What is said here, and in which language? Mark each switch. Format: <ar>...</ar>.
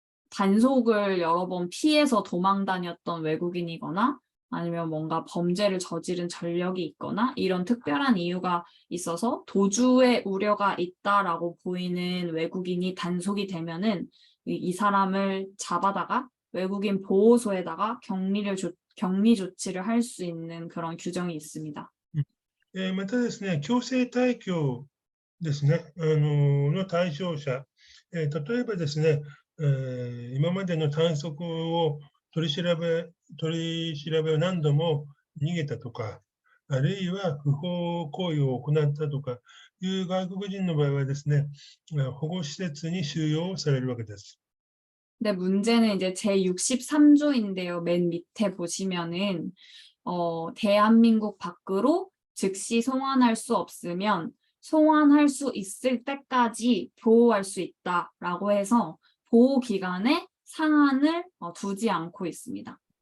<ko>단속을 여러 번 피해서 도망 다녔던 외국인이거나 아니면 뭔가 범죄를 저지른 전력이 있거나 이런 특별한 이유가 있어서 도주의 우려가 있다라고 보이는 외국인이 단속이 되면은 이 사람을 잡아다가 외국인 보호소에다가 격리 조치를 할 수 있는 그런 규정이 있습니다.</ko> <ja>またですね、強制退去ですね、の対象者、例えばですね、今までの短足を取り調べを何度も逃げたとか、あるいは不法行為を行ったとかいう外国人の場合はですね、保護施設に収容されるわけです。</ja> <ko>근데 문제는 이제 제63조인데요. 맨 밑에 보시면은 대한민국 밖으로 즉시 송환할 수 없으면 소환할 수 있을 때까지 보호할 수 있다라고 해서 보호 기간에 상한을 두지 않고 있습니다.</ko>